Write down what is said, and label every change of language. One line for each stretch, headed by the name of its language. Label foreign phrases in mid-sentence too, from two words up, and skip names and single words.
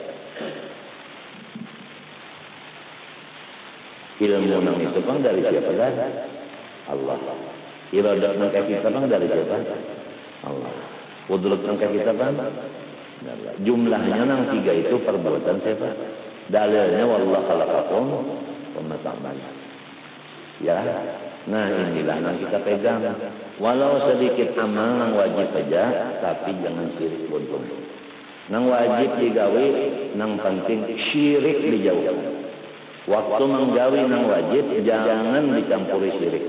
Banjar: Ilmu nang itu kan dari siapa dah? Allah. Iradat nang kita kan dari siapa? Allah. Kudrat nang kita kan? Jumlahnya nang tiga itu perbuatan siapa?
Arabic: Dalilnya والله خلقكم وما تعملون.
Banjar: Ya. Nah, inilah yang kita pegang. Walau sedikit amal nang wajib aja, tapi jangan syirik buntung. Nang wajib digawe, nang penting syirik dijauhkan. Waktu menggawe nang wajib, jangan dicampuri syirik.